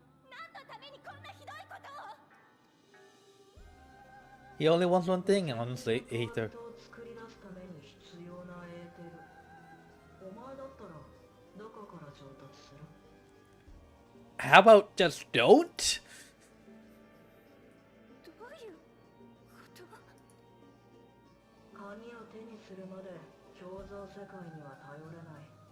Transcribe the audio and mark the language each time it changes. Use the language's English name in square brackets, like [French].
[Japanese] 何のためにこんなひどいことを。 [English] He only wants one thing, honestly, Aether. [Japanese] 作り出すために必要なエーテル。お前だったらどこから上達する？ [English] How about just don't? [Japanese] どういうこと？鍵を手にするまで共造世界には頼れない。